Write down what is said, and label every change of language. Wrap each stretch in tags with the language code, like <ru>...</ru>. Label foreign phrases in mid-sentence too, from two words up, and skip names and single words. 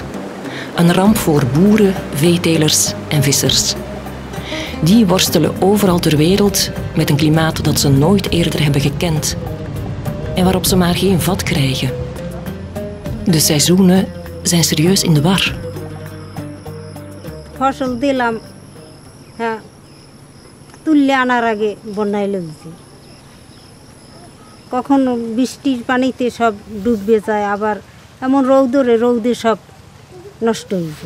<nl>Een ramp voor boeren, veetelers en vissers. Die worstelen overal ter wereld met een klimaat dat ze nooit eerder hebben gekend en waarop ze maar geen vat krijgen. De seizoenen zijn serieus in de war.</nl> <bn>ফসল দিলাম হ্যাঁ তুললে আনার আগে বন্যায় লেগেছে কখনো বৃষ্টির পানিতে সব ডুবে যায় আবার এমন রৌদে সব নষ্ট হয়ে যায়</bn>